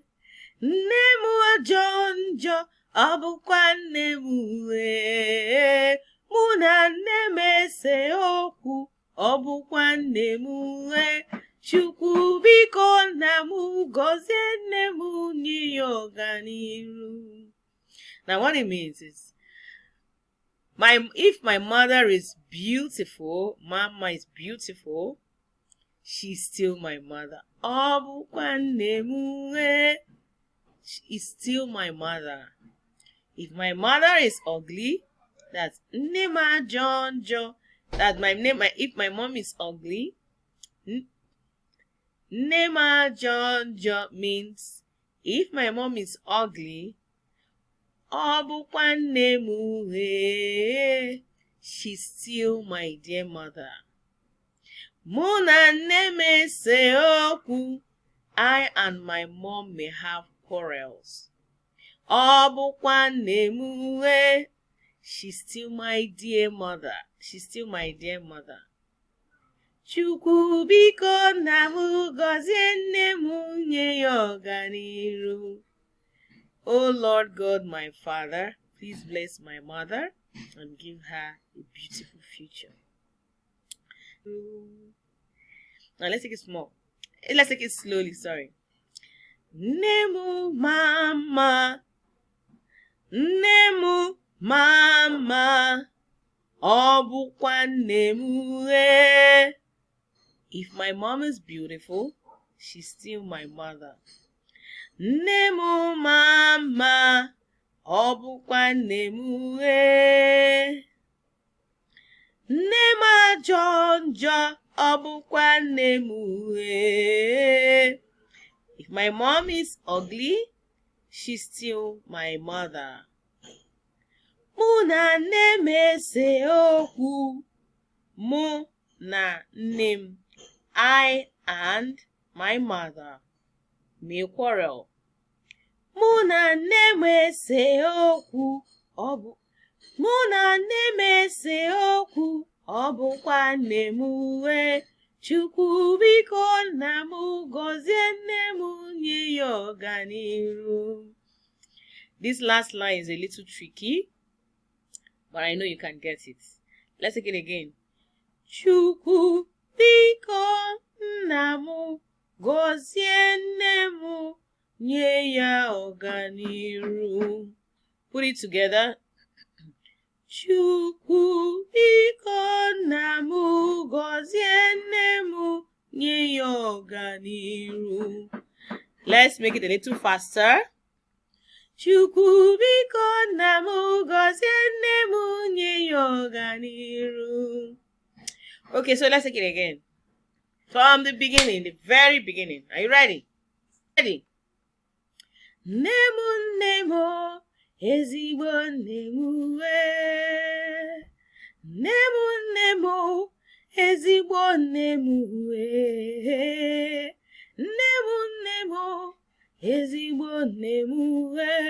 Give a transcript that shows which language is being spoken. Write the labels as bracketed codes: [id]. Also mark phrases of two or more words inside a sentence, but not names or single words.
[ig] Nne m ajọ njọ, ọ bụkwa nne m wee. Mụ na nne m ese okwu, ọ bụkwa nne m wee. Chukwu biko nna m gọzie nne m, nye ya ọganiru. [en] Now what it means is, if my mother is beautiful, mama is beautiful, she's still my mother. [ig] Ọ bụkwa nne m wee. [en] She is still my mother. If my mother is ugly, that's [ig] Nnem ajọ njọ. [en] That if my mom is ugly, [ig] Nnem ajọ njọ [en] means if my mom is ugly, [ig] ọ bụkwa nne m wee. [en] She's still my dear mother. [ig] Mụ na nne m ese okwu, [en] I and my mom may have quarrels. [ig] Ọ bụkwa nne m wee. [en] She's still my dear mother. She's still my dear mother. [ig] Chukwu biko nna m gọzie nne m, nye ya ọganiru. [en] Oh Lord God, my Father, please bless my mother and give her a beautiful future. Now let's take it small. Let's take it slowly, sorry. [ig] Nne m mama, nne m mama, ọ bụkwa nne m wee. If my mom is beautiful, she's still my mother. Nne m mama, ọ bụkwa nne m wee. Nne m ajọ njọ, ọ bụkwa nne m wee. [en] If my mom is ugly, she's still my mother. [ig] Mụ na nne m ese okwu, mụ na nne m, [en] I and my mother may quarrel. [ig] Mụ na nne m ese okwu, mụ na nne m ese okwu, ọ bụkwa nne m wee. Chukwu biko nna m gọzie nne m, nye ya ọganiru. [en] This last line is a little tricky, but I know you can get it. Let's take it again. [ig] Chukwu biko nna m gọzie nne m, nye ya ọganiru. [en] Put it together. [ig] Chukwu biko nna m gọzie nne m, nye ya ọganiru. [en] Let's make it a little faster. [ig] Chukwu biko nna m gọzie nne m, nye ya ọganiru. [en] Okay, so let's take it again. From the beginning, the very beginning. Are you ready? Ready? [ig] Nnem, ezigbo nnem wee. Nnem, ezigbo nnem wee. Nnem, ezigbo nnem wee.